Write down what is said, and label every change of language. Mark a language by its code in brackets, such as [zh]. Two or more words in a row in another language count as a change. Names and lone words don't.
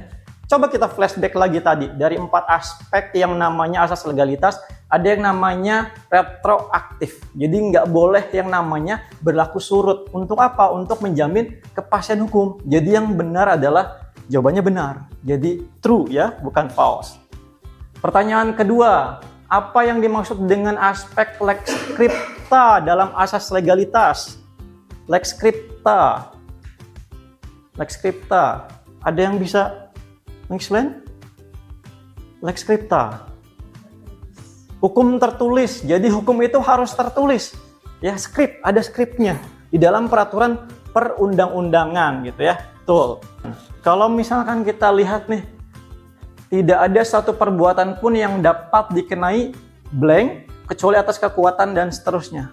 [id] Coba kita flashback lagi tadi. Dari 4 aspek yang namanya asas legalitas, ada yang namanya retroaktif. Jadi nggak boleh yang namanya berlaku surut. Untuk apa? Untuk menjamin kepastian hukum. Jadi yang benar adalah jawabannya benar. Jadi true ya, bukan false. Pertanyaan kedua, apa yang dimaksud dengan aspek [la] lex scripta [id] dalam asas legalitas? [la] Lex scripta. Lex scripta. [id] Ada yang bisa explain? [la] Lex scripta. [id] Hukum tertulis. Jadi hukum itu harus tertulis. Ya, skrip, ada skripnya di dalam peraturan perundang-undangan gitu ya. Betul. Kalau misalkan kita lihat nih, tidak ada satu perbuatan pun yang dapat dikenai blank kecuali atas kekuatan dan seterusnya.